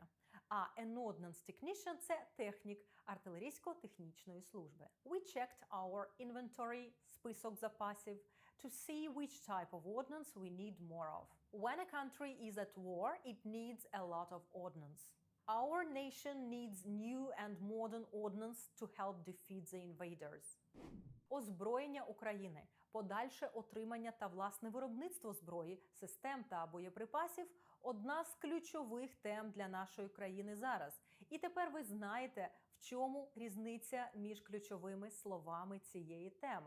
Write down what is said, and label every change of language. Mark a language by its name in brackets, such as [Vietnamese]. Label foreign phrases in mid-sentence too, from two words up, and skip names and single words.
[English] А an ordnance technician – [Ukrainian] це технік артилерійсько-технічної служби. [English] We checked our inventory – [Ukrainian] список запасів [English] to see which type of ordnance we need more of. When a country is at war, it needs a lot of ordnance. Our nation needs new and modern ordnance to help defeat the invaders. [Ukrainian] Озброєння України, подальше отримання та власне виробництво зброї, систем та боєприпасів – одна з ключових тем для нашої країни зараз. І тепер ви знаєте, в чому різниця між ключовими словами цієї теми.